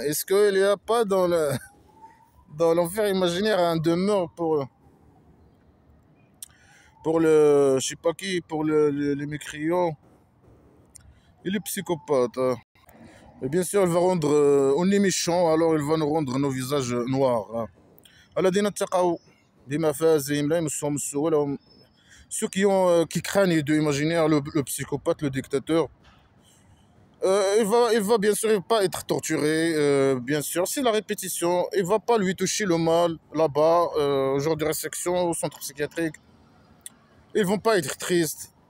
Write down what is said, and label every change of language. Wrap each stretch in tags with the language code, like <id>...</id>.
<fr>Est-ce qu'il n'y a pas dans l'enfer imaginaire un demeure pour le, je sais pas qui, pour les mécréants et les psychopathes, hein. Et bien sûr, elle va rendre, on est méchant, alors elle va nous rendre nos visages noirs, hein.</fr> <ar>الذين اتقوا بمفازهم لا يمسهم السوء لهم.</ar> <fr>Ceux qui craignent de imaginaire le psychopathe, le dictateur, il va bien sûr pas être torturé, bien sûr, c'est la répétition, il va pas lui toucher le mal là-bas, au jour de résection, au centre psychiatrique, ils vont pas être tristes.</fr>